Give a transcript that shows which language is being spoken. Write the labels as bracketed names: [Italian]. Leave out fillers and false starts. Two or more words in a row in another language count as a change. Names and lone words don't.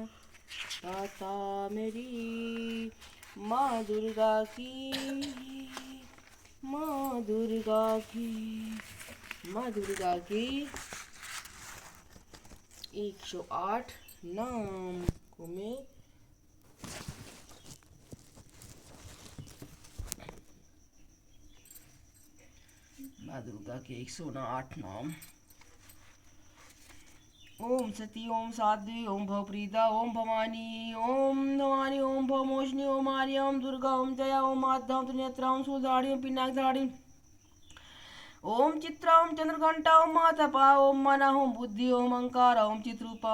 [Hindi] ताता मेरी माँ दुर्गा की, माँ दुर्गा की, माँ दुर्गा की 108 नाम को मैं माँ दुर्गा के 108 नाम। [Sanskrit] ओम सती, ओम साध्वी, ओम भवप्रीता, ओम भवानी, ओम भवानी, ओम भवमोहिनी, ओम आर्या, ओम दुर्गा, ओम जया, ओम माता, ओम त्रिनेत्रा, ओम शूलधारी, ओम पिनाकधारी, ओम चित्रा, ओम चंद्रघंटा, ओम मातपा, ओम मना, ओम बुद्धि, ओम अहंकार, ओम चित्रूपा,